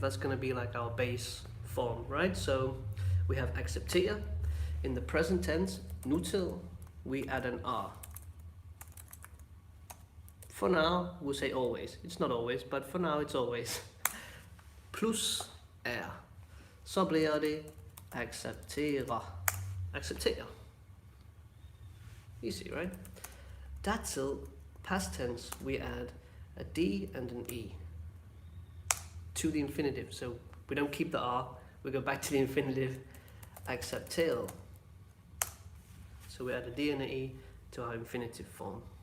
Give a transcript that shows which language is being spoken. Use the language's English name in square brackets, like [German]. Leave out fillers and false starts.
[English] That's going to be like our base form, right? So we have acceptere. In the present tense, nu til, we add an R. For now, we'll say always. It's not always, but for now it's always. Plus R. [Danish] Så bliver det acceptere. [English] Acceptere. Easy, right? Dertil, past tense, we add a D and an E to the infinitive. So we don't keep the R, we go back to the infinitive, acceptere. So we add a D and an E to our infinitive form.